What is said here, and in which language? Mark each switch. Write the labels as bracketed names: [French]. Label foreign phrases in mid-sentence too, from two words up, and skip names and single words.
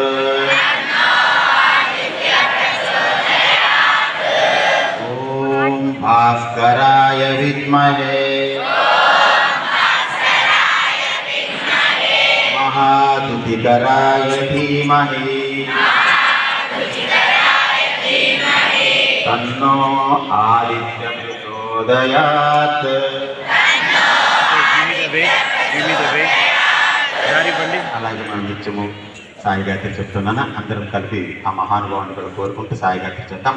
[Sanskrit] ॐ भास्कराय विद्महे महाद्युतिकराय धीमहि तन्नो आदित्य प्रचोदयात्। [Telugu] అలాగే మనం నిత్యము సాయి గాయత్రి చెప్తున్నాను. అందరం కలిపి ఆ మహానుభావుని కూడా కోరుకుంటూ సాయి గాయత్రి చెప్తాం.